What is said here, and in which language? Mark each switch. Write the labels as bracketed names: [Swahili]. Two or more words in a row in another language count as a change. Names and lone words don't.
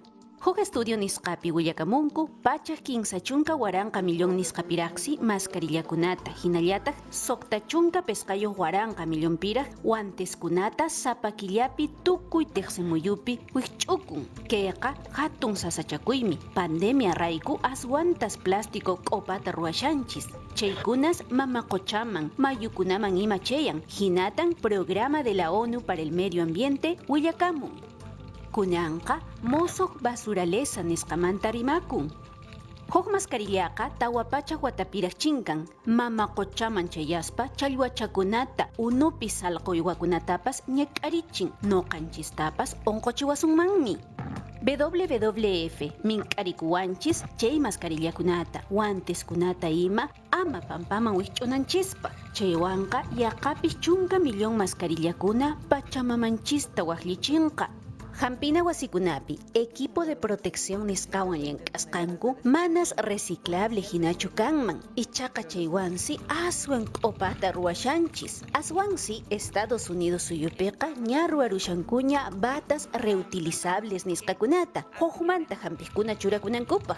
[Quechua] Huk estudio nisqapi willakamunku pachaq kinsa chunka waranqa millón nisqapiraqsi mascarillakunata hinallataq soqta chunka pesqayuq waranqa millonpiraq guanteskunata sapa killapi tukuy tiqsimuyupi wiqch'ukun. Kayqa hatun sasachakuymi pandemia rayku aswantas plástico q'upata ruwashanchis. Chaykunas mama qochaman mayukunaman ima chayan hinatan [Spanish] programa de la ONU para el medio ambiente [Quechua] willakamun. Kunanqa musuq basuralesa nisqamanta rimakun. Huk mascarillaqa tawapachaq watapiraq chinkan. Mama qochaman chayaspa challwachakunata unupi salquywakunatapas ñak'arichin noqanchistapas onquchiwasunmanmi. WWF mink'arikuwanchis chay mascarillakunata guanteskunata ima ama pampaman wiqch'unanchispaq. Chaywanqa yaqapis chunka millón mascarillakuna Pachamamanchista waqllichinqa. Hampina wasikunapi, [Spanish] equipo de protección [Quechua] nisqawan llank'asqanku manas reciclable hinachu kanman. Ichaqa chaywansi aswan q'upata ruwashanchis. Aswansi Estados Unidos suyupiqa ña ruwarushankuña [Spanish] batas reutilizables [Quechua] nisqakunata, huqmanta hampiqkuna churakunankupaq.